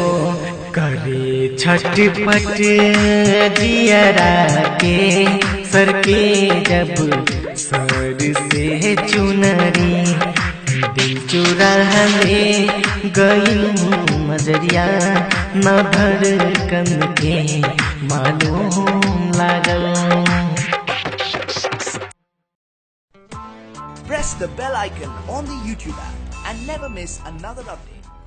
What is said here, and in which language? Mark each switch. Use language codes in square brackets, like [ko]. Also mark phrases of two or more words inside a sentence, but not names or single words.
[bho] करे छटपट जियरा के सर के जब सर से चुनरी, दिल चुरा ले गई नजरिया, न धड़कन के मालूम लागल। [en] Press the bell icon on the YouTube app and never miss another update.